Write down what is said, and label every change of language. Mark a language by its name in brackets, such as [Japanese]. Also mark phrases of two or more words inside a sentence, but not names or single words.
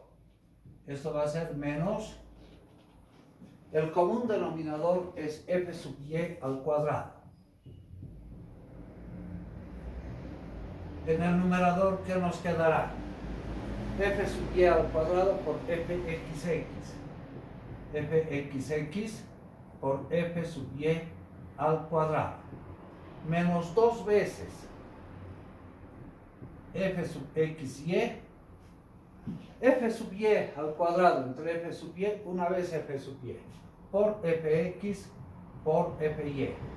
[Spanish] Esto va a ser menos. El común denominador es f sub y al cuadrado. En el numerador, ¿qué nos quedará? F sub y al cuadrado por fxx. Fxx por f sub y al cuadrado. Menos dos veces f sub xy. F sub y al cuadrado entre f sub y, una vez f sub y, por fx por fy.